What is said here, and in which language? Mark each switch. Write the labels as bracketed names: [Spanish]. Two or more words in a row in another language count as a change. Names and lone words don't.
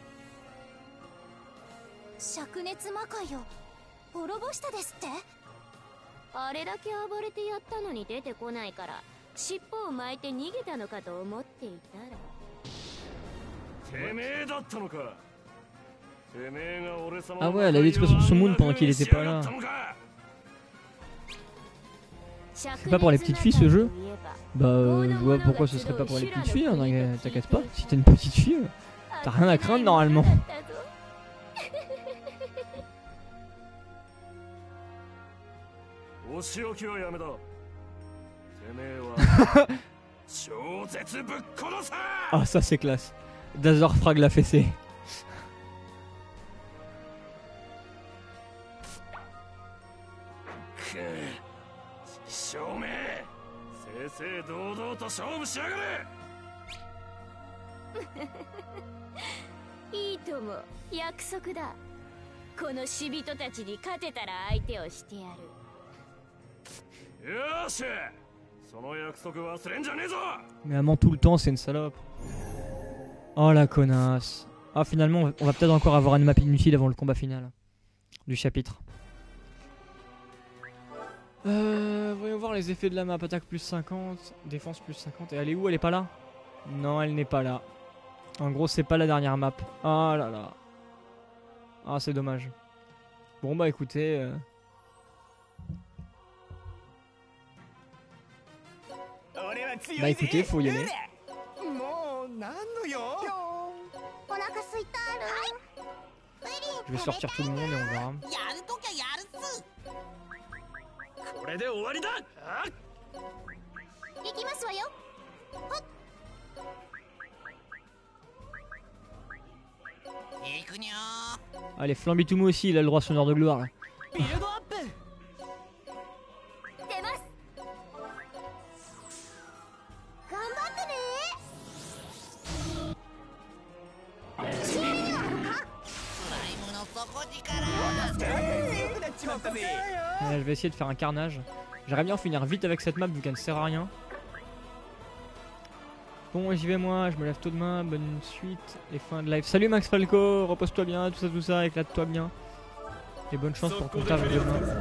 [Japanese] 灼熱魔界を滅ぼしたですって？あれだけ暴れてやったのに出てこないから尻尾を巻いて逃げたのかと思っていたら。てめえだったのか。てめえが俺様 [French] Ah ouais, elle avait l'expression de Summon pendant qu'il était pas là. C'est pas pour les petites filles ce jeu? Bah je vois pourquoi ce serait pas pour les petites filles, hein, t'inquiète pas. Si t'es une petite fille, t'as rien à craindre normalement. [Japanese] お仕置きはやめだ。てめえは超絶ぶっ殺さ。 [French] Ah ça c'est classe. Dazor frag la fessée. [Japanese] 証明。正々堂々と勝負しやがれ。いいとも、約束だ。この死人たちに勝てたら相手をしてやる。よし、その約束忘れんじゃねえぞ。 [French] Mais elle ment tout le temps, c'est une salope. Oh la connasse. Ah finalement on va peut-être encore avoir une map inutile avant le combat final du chapitre. Voyons voir les effets de la map. Attaque plus 50, défense plus 50. Et elle est où? Elle est pas là? Non, elle n'est pas là. En gros c'est pas la dernière map. Ah là là. Ah c'est dommage. Bon bah écoutez... Bah écoutez, faut y aller. [Japanese] お腹すいたる。 [French] Je vais sortir tout le monde et on verra. [Japanese] やるときゃやるっす。これで終わりだ。行きますわよ。行くにゃ。 [French] Allez, Flambitoumou aussi, il a le droit à son heure de gloire là. [Japanese] ビルドアップ。出ます。頑張ってね。試合にはあるか。スライムの底力。 [French] Je vais essayer de faire un carnage. J'aimerais bien en finir vite avec cette map vu qu'elle ne sert à rien. Bon, j'y vais moi, je me lève tôt demain, bonne suite et fin de live. Salut Max Falco, repose-toi bien, tout ça, éclate-toi bien. Et bonne chance pour ton taf demain.